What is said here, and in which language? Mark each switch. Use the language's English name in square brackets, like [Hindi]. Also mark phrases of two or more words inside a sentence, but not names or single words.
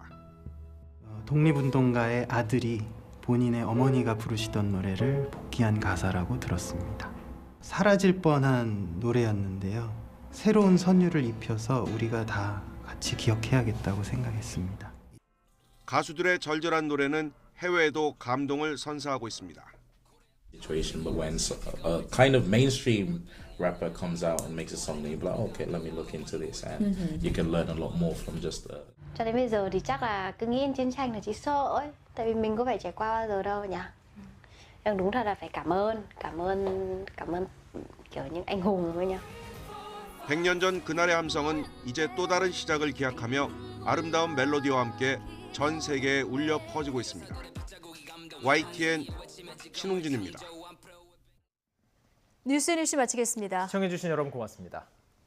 [Korean] 독립운동가의 아들이 본인의 어머니가 부르시던 노래를 복귀한 가사라고 들었습니다. 사라질 뻔한 노래였는데요. 새로운 선율을 입혀서 우리가 다 같이 기억해야겠다고 생각했습니다. 가수들의 절절한 노래는 해외에도 감동을 선사하고 있습니다. [English] Situation, but when a kind of mainstream rapper comes out and makes a song, then you're like, okay, let me look into this, and you can learn a lot more from just. [Vietnamese] Cho đến bây giờ thì chắc là cứ nghĩ đến chiến tranh là chỉ sợ ấy, tại vì mình có phải trải qua bao giờ đâu nhỉ. Nhưng đúng thật là phải cảm ơn kiểu những anh hùng ấy nhỉ. [Korean] 100년 전 그날의 함성은 이제 또 다른 시작을 기약하며 아름다운 멜로디와 함께 전 세계에 울려 퍼지고 있습니다. YTN 신웅진입니다. 뉴스 마치겠습니다. 시청해주신 여러분 고맙습니다.